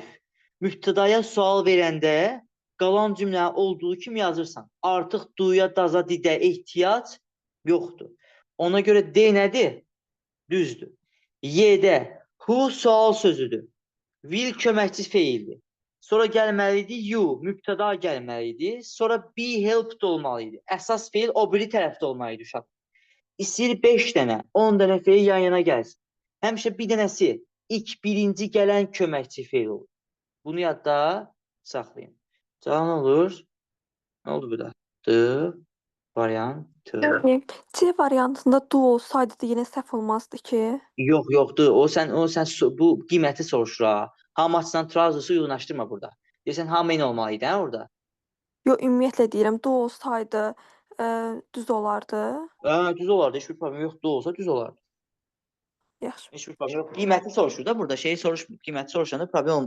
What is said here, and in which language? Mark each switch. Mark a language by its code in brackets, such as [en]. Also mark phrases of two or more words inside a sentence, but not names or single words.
[az] Mübtədaya sual verəndə qalan cümlə olduğu kimi yazırsan. Artıq do'ya, daza, didə ehtiyac yoxdur. Ona görə D nədir? Düzdür. Y'də who sual sözüdür. Will köməkçi feildir. Sonra gəlməlidir you, mübtəda gəlməlidir. Sonra [en] be helped [az] olmalıydı. Əsas feil o biri tərəfdə olmalıydı uşaq. İstəyir 5 dənə, 10 dənə feil yan yana gəlsin. Həmişə bir dənəsi birinci gələn köməkçi feil olur. Bunu yadda saxlayın. Cavab nə olur? Nə oldu bu da? D variantı. Yəni C variantında do olsaydı da yenə səhv olmazdı ki. Yoxdur. O sən bu qiyməti soruşur ha. [en] How much- [az] dan trousers-ı uyğunlaşdırma burada. Deyirsən [en] how many [az] olmalıydı hə orada? Yox, ümumiyyətlə deyirəm, do olsaydı düz olardı. Düz olardı. Heç bir problem yox. Do olsa düz olardı. Yaxşı. Heç bir problem yox. Qiyməti soruşur da burada. Şeyi soruşmur. Qiyməti soruşanda problem olmur.